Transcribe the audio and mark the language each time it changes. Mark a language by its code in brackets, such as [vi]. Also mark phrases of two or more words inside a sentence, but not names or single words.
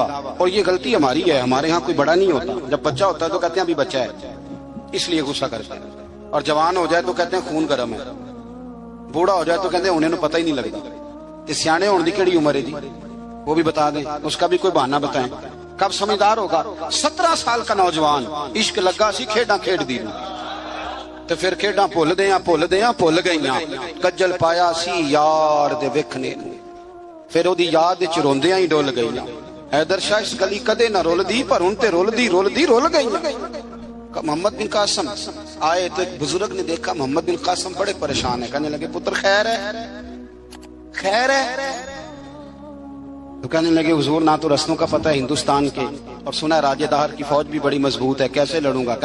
[ur] اور یہ غلطی ہماری ہے، ہمارے ہاں کوئی بڑا نہیں ہوتا، جب بچہ ہوتا ہے تو کہتے ہیں ابھی بچہ ہے، اس لیے غصہ کرتے ہیں، اور جوان ہو جائے تو کہتے ہیں خون گرم ہے، بوڑھا ہو جائے تو کہتے ہیں انہیں پتہ ہی نہیں لگتا۔ [pa] اس سیانے ہونے دی کیڑی عمر ہے جی، [ur] وہ بھی بتا دیں، اس کا بھی کوئی بہانہ بتائیں، کب سمجھدار ہوگا؟ [pa] 17 [ur] سال کا نوجوان، [pa] عشق لگا سی کھیڈاں کھیڈ دی، تو پھر کھیڈاں بھول گئیاں، کجل پایا سی یار دے ویکھنے، پھر وہ دی یاد وچ روندیاں ہی ڈول گئیاں، حیدر شاہ اس گلی کدے نہ رول دی، پر ہن تے رول گئی۔ [ur] محمد بن قاسم آئے تو ایک بزرگ نے دیکھا محمد بن قاسم بڑے پریشان ہے، کہنے لگے پتر خیر ہے، تو کہنے لگے حضور نہ تو رسموں کا پتہ ہے ہندوستان کے، اور سنا ہے راجہ دہر کی فوج بھی بڑی مضبوط ہے، کیسے لڑوں گا؟